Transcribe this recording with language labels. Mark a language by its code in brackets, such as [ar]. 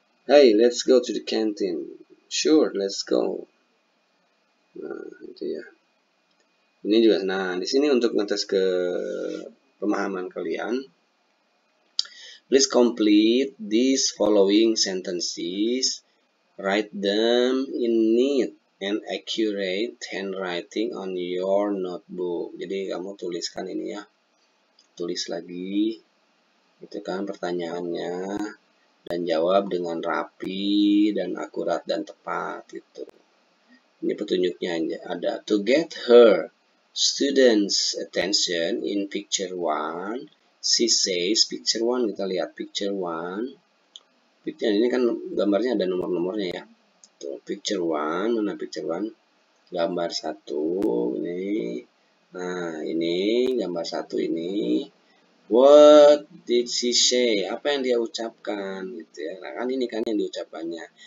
[en] Hey, let's go to the canteen. Sure, let's go. [id] Nah, itu ya. Ini juga, nah di sini untuk ngetes ke pemahaman kalian. [en] Please complete these following sentences. Write them in neat and accurate handwriting on your notebook. [id] Jadi kamu tuliskan ini ya. Tulis lagi. Itu kan pertanyaannya. Dan jawab dengan rapi dan akurat dan tepat gitu. Ini petunjuknya ada. [en] To get her students' attention in picture 1, she says, picture 1 [id] kita lihat [en] picture 1. [id] Picture ini kan gambarnya ada nomor-nomornya ya. Tuh, picture 1, mana picture 1? Gambar 1 ini. Nah, ini gambar 1 ini. [en] What did she say? [id] Apa yang dia ucapkan gitu ya. Nah, kan ini kan yang diucapkannya.